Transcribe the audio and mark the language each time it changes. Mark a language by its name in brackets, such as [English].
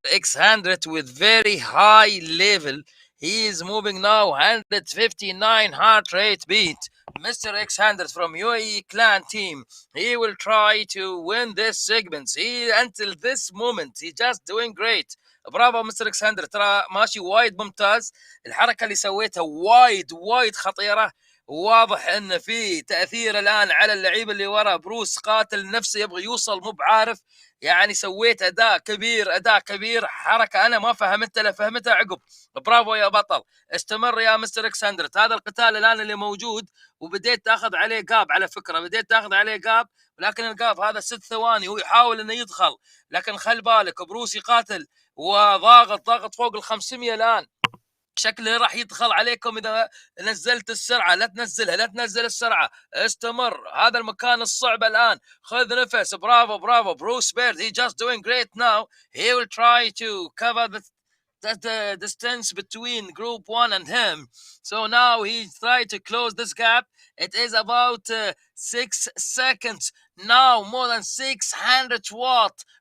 [English] X100 with very high level. He is moving now 159 heart rate beat. Mr. X100 from UAE clan team. He will try to win this segment. He until this moment he just doing great. [Arabic] برافو مستر اكسندر، ترى ماشي وايد ممتاز. الحركه اللي سويتها وايد خطيره. واضح ان في تاثير الان على اللعيبه اللي ورا. بروس قاتل نفسه يبغى يوصل، مو بعارف. يعني سويت اداء كبير، حركه انا ما فهمتها، لا فهمتها عقب. برافو يا بطل، استمر يا مستر اكسندرت. هذا القتال الان اللي موجود، وبديت تاخذ عليه قاب. على فكره بديت تاخذ عليه قاب، ولكن القاب هذا 6 ثواني، هو يحاول انه يدخل، لكن خل بالك بروس يقاتل وضاغط فوق ال 500 الان. شكله راح يدخل عليكم اذا نزلت السرعه. لا تنزل السرعه، استمر. هذا المكان الصعب الان، خذ نفس. [English] Bravo Bruce Bird. he just doing great now. He will try to cover the distance between group 1 and him. So now he's trying to close this gap. It is about 6 seconds now, more than 600 watt.